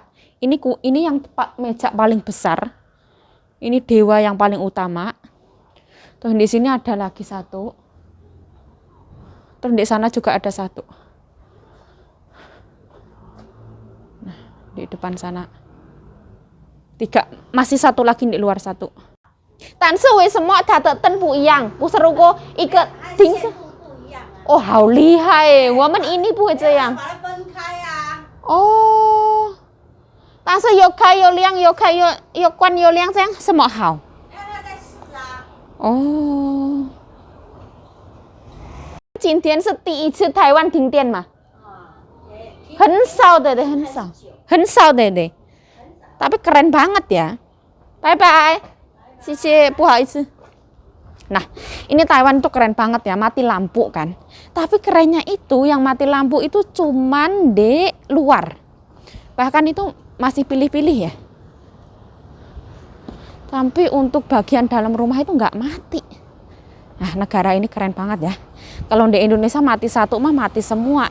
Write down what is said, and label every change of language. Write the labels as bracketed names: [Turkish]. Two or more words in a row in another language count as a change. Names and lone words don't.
[Indonesian] Ini yang meja paling besar. Ini dewa yang paling utama. Terus di sini ada lagi 1. Terus di sana juga ada 1. Nah, di depan sana 3. Masih 1 lagi di luar 1. [Chinese] 但是为什么它的灯不一样？不是如果一个停下。哦，好厉害耶！我们ini不会这样。把它分开啊。哦，但是有开有亮，有开有关有亮，这样什么好？让它再试啊。哦，今天是第1次台湾停电嘛？很少的，很少的。 [Indonesian] Tapi keren banget ya. [English] Bye bye. [Chinese] 谢谢，不好意思。 [Indonesian] Nah, ini Taiwan tuh keren banget ya, mati lampu kan. Tapi kerennya itu yang mati lampu itu cuman di luar. Bahkan itu masih pilih-pilih ya. Tapi untuk bagian dalam rumah itu nggak mati. Nah, negara ini keren banget ya. Kalau di Indonesia mati satu mah mati semua.